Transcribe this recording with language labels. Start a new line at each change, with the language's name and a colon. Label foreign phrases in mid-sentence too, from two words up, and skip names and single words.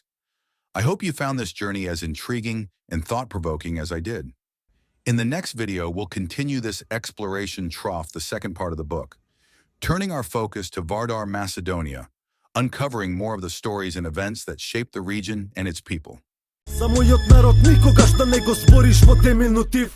English: I hope you found this journey as intriguing and thought-provoking as I did. In the next video, we'll continue this exploration trough, the second part of the book, turning our focus to Vardar Macedonia, uncovering more of the stories and events that shaped the region and its people.
Macedonian: За мојот народ никогаш да не го збориш во темен мотив.